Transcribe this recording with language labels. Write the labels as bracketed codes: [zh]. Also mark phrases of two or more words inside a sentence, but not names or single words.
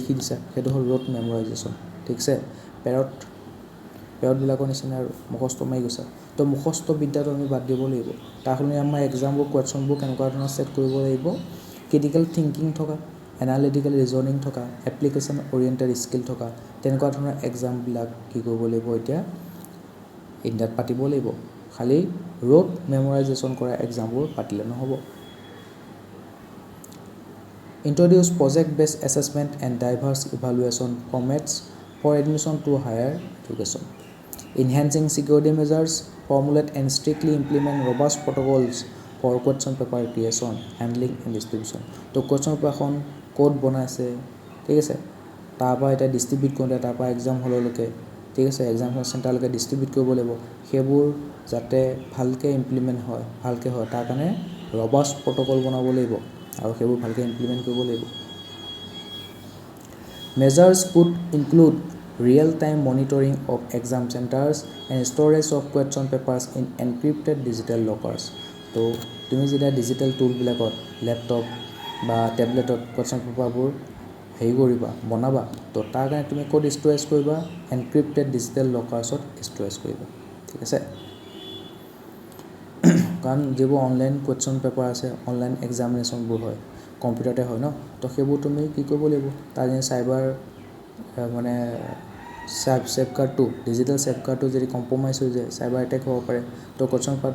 [as] লিখি দিছা সেইটো হ'ল [en] rote memorization [as] ঠিক আছে পেৰটবিলাকৰ নিচিনা আৰু মুখস্থ মাৰি গৈছা তো মুখস্থ বিদ্যাটো আমি বাদ দিব লাগিব তাৰ সলনি আমাৰ এক্সামবোৰ কুৱেশ্যনবোৰ কেনেকুৱা ধৰণৰ ছেট কৰিব লাগিব [en] critical thinking [as] থকা [en] analytical reasoning [as] থকা [en] application oriented skill [as] থকা তেনেকুৱা ধৰণৰ এক্সামবিলাক কি কৰিব লাগিব এতিয়া ইণ্ডিয়াত পাতিব লাগিব খালি [en] rote memorization [as] কৰা এক্সামবোৰ পাতিলে নহ'ব [en] introduce project based assessment and diverse evaluation formats for admission to higher education enhancing security measures, formulate and strictly implement robust protocols for question paper creation, handling and distribution. [as] তো [en] question paper [as] এখন কোড বনাইছে ঠিক আছে তাৰপৰা এটা ডিষ্ট্ৰিবিউট কৰোঁতে তাৰপৰা এক্সাম হললৈকে ঠিক আছে এক্সাম চেণ্টাৰলৈকে ডিষ্ট্ৰিবিউট কৰিব লাগিব সেইবোৰ যাতে ভালকৈ ইমপ্লিমেণ্ট হয় ভালকৈ হয় তাৰ কাৰণে [en] robust protocol [as] বনাব লাগিব আৰু সেইবোৰ ভালকৈ ইমপ্লিমেণ্ট কৰিব লাগিব [en] measures could include real-time monitoring of exam centers and storage of question papers in encrypted digital lockers. [as] তো তুমি যেতিয়া [en] digital tools [as] লেপটপ বা টেবলেটত [en] question paperবোৰ [as] হেৰি কৰিবা বনাবা তো তাৰ কাৰণে তুমি ক'ত ষ্ট'ৰেজ কৰিবা [en] encrypted digital lockers [as] ষ্ট'ৰেজ কৰিবা ঠিক আছে কাৰণ যিবোৰ [en] online question paper [as] আছে [en] online examinations [as] হয় কম্পিউটাৰতে হয় ন তো সেইবোৰ তুমি কি কৰিব লাগিব তাৰ যেনে চাইবাৰ মানে ছেফগাৰ্ডটো [en] digital safeguard [as] যদি কম্প্ৰমাইজ হৈ যায় [en] cyber attack [as] হ'ব পাৰে তো [en] question paper